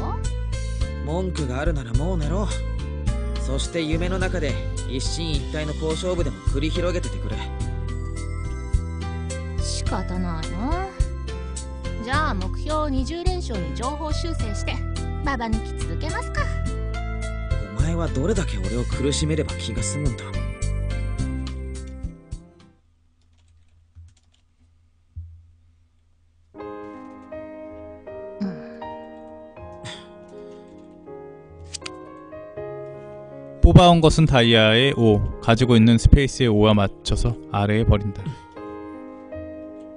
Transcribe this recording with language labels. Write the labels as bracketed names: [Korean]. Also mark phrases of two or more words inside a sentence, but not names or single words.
[Japanese] 文句があるならもう寝ろ。そして夢の中で一進一退の好勝負でも繰り広げててくれ。仕方ないな。じゃあ目標20連勝に情報修正してババ抜き続けますか。お前はどれだけ俺を苦しめれば気が済むんだ。 [Korean] 뽑아온 것은 다이아의 5, 가지고 있는 스페이스의 5와 맞춰서 아래에 버린다.